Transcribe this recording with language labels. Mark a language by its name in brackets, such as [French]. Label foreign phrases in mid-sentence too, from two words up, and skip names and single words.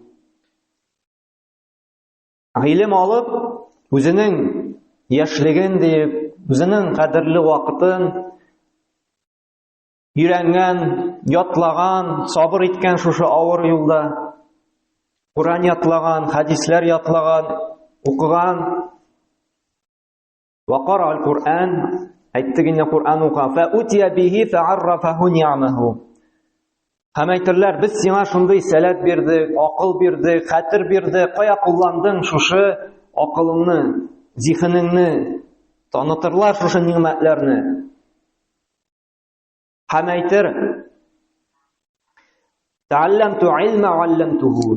[Tatar] Гыйлем алып, үзенең яшьлеген дип, үзенең кадерле вакытын өйрәнгән, ятлаган, сабыр иткән шушы авыр юлда, Кур'ан ятлаган, хадисләр ятлаган, укыган, [Arabic] وقرأ القرآن, [Tatar] әйтте генә Кур'ан укыган, [Arabic] فأتي به فعرفه نعمه. [Tatar] Һәм әйтерләр, без сиңа шундый сәләт бирдек, акыл бирдек, хәтер бирдек, кая кулландың шушы акылыңны, зиһенеңне, танытырлар шушы ниъмәтләрне. Һәм әйтер, [Arabic] تعلمت العلم وعلمته.